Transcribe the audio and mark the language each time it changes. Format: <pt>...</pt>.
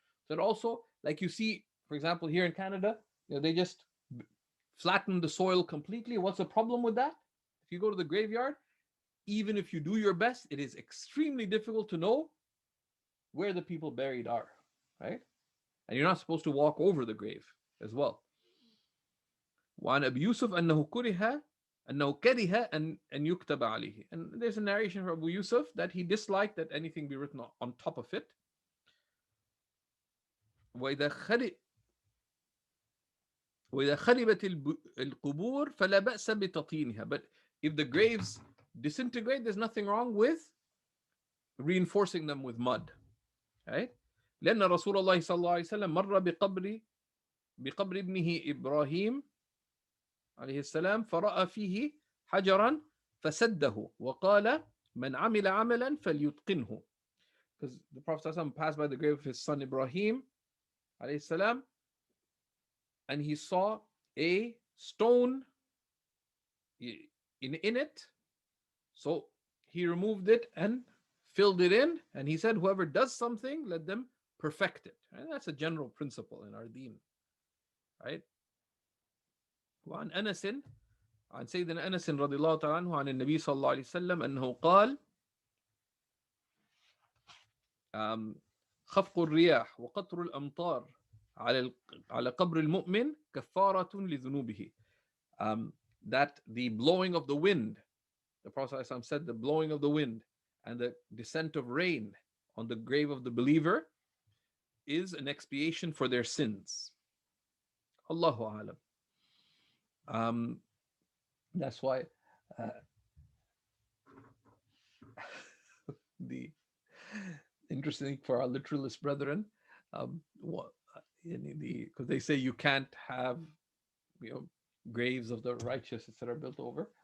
<en>So that also, like you see, for example, here in Canada, they just flatten the soil completely. What's the problem with that? If you go to the graveyard, even if you do your best, it is extremely difficult to know where the people buried are, right? And you're not supposed to walk over the grave as well.</en> <ar>وعن أبي يوسف أنه كره أن يكتب عليه.</ar> <en>And there's a narration from Abu Yusuf that he disliked that anything be written on top of it.</en> <ar>وإذا خربت القبور فلا بأس بتطينها.</ar> <en>But if the graves disintegrate, there's nothing wrong with reinforcing them with mud, right?</en> <ar>لأن رسول الله صلى الله عليه وسلم مر بقبر ابنه إبراهيم عليه السلام فرأى فيه حجرا فسده وقال من عمل عملا فليتقنه.</ar> <en>Because the Prophet ﷺ passed by the grave of his son Ibrahim عليه السلام, and he saw a stone in it, so he removed it and filled it in, and he said whoever does something, let them perfect it. And that's a general principle in our deen. right?</en> <ar>وعن أنس عن سيدنا أنس رضي الله تعالى عنه عن النبي صلى الله عليه وسلم أنه قال خفق الرياح وقطر الأمطار على قبر المؤمن كفارة لذنوبه.</ar> <en>That the blowing of the wind, the Prophet ﷺ said, the blowing of the wind and the descent of rain on the grave of the believer is an expiation for their sins. Allahu Alam. That's why the interesting thing for our literalist brethren, because they say you can't have, graves of the righteous that are built over.</en>